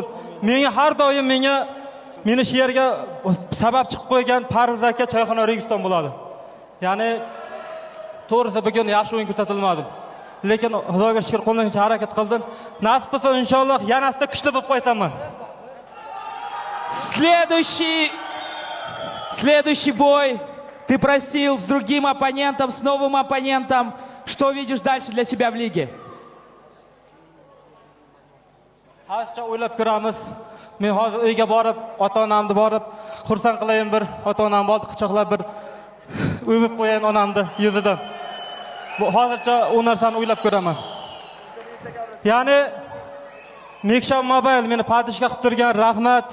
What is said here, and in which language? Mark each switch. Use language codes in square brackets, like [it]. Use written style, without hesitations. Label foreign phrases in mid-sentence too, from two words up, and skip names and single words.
[uz] Menga har doim meni shu yerga sabab chiqib qo'ygan Parvoz aka Choyxona Registon bo'ladi. Ya'ni to'g'risi bugun yaxshi o'yin ko'rsatilmadi. Lekin Xudoga shukr, qo'limdan harakat qildim. Nasib bo'lsa inshaalloh yanasida kuchli bo'lib qaytaman. [ru] Следующий бой. Ты просил с другим оппонентом, с новым оппонентом. Что видишь дальше для себя в лиге? [uz] Hozircha o'ylab ko'ramiz. Men hozir uyga borib, ota-onamni borib, xursand qilayin, bir ota-onamni oldi quchoqlab bir o'pib qo'yayin onamni yuzidan. Bu hozircha u narsani o'ylab ko'raman. Ya'ni Mekshan Mobile meni padishga qilib turgan, rahmat.